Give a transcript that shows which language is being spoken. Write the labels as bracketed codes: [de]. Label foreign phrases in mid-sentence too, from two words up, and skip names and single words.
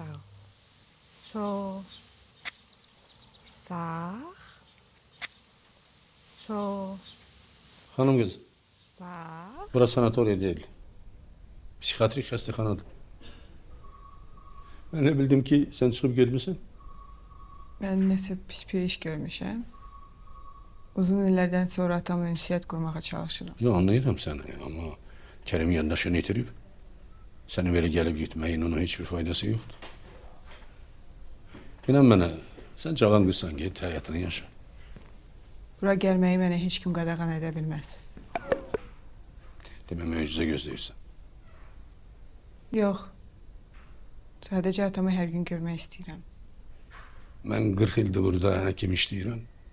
[tr] Sol. Sağ. Sol. Hanım kız, Sağ. burası sanatoriya değil. Psikiyatrik hastahanadır. Ben ne bildim ki sen çıkıp gelmişsin. [az] Ben nəsə pis bir iş görmüşəm. Uzun illərdən sonra atamla ünsiyyət qurmağa çalışıram. [tr] Yo, anlayıram seni ama Kerim yandaşını yitirip senin böyle gelip gitmeyin ona hiçbir faydası yoktu. İnan bana, sen cavan kızsan git hayatını yaşa. [az] Bura gəlməyi mənə heç kim qadağan edə bilməz. Demək möcüzə gözləyirsən. Yox. Sadəcə atamı hər gün görmək istəyirəm. Ben 40 yıldır burada həkim işləyirəm.